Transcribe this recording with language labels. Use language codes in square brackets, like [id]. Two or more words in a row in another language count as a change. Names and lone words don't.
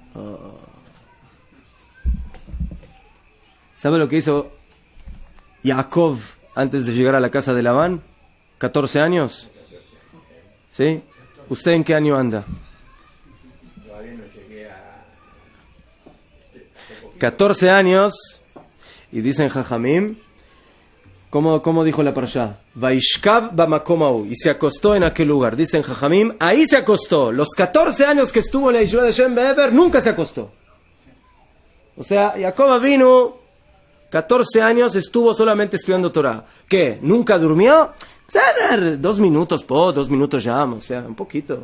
[es] ¿Sabe lo que hizo Jacob antes de llegar a la casa de Labán? 14 años. ¿Sí? ¿Usted en qué año anda? Todavía no llegué a... 14 años, y dicen Jajamim, ¿cómo dijo la parashá? [he] וישכב במקום ההוא, [es] y se acostó en aquel lugar. Dicen Jajamim, ahí se acostó. Los 14 años que estuvo en la Yeshiva de Shem Be'ever, nunca se acostó. O sea, Jacob vino 14 años, estuvo solamente estudiando Torah. ¿Qué? ¿Nunca durmió? 2 minutos 2 minutos ya, o sea, un poquito.